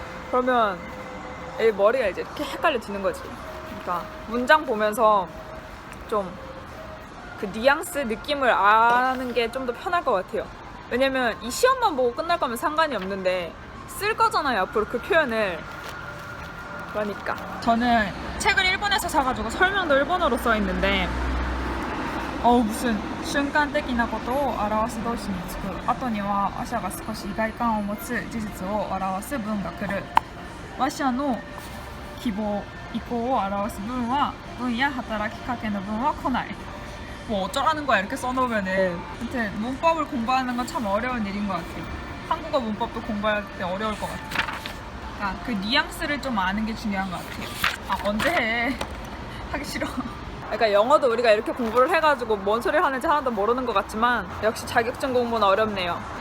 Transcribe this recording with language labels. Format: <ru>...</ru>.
<ko>그러면 머리가 이제 이렇게 헷갈려지는 거지. 그러니까 문장 보면서 좀 그 뉘앙스 느낌을 아는 게 좀 더 편할 것 같아요. 왜냐면 이 시험만 보고 끝날 거면 상관이 없는데 쓸 거잖아요 앞으로 그 표현을. 그러니까 저는 책을 일본에서 사가지고 설명도 일본어로 써 있는데 무슨</ko> <ja>瞬間的なことを表す動詞につく後には話者が少し意外感を持つ事実を表す文が来る。話者の希望意向を表す文は文や働きかけの文は来ない。</ja> <ko>뭐 어쩌라는 거야 이렇게 써놓으면은. 아무튼 문법을 공부하는 건 참 어려운 일인 것 같아요. 한국어 문법도 공부할 때 어려울 것 같아요. 그러니까 그 뉘앙스를 좀 아는 게 중요한 것 같아요. 언제 해? 하기 싫어. 그러니까 영어도 우리가 이렇게 공부를 해가지고 뭔 소리를 하는지 하나도 모르는 것 같지만 역시 자격증 공부는 어렵네요.</ko>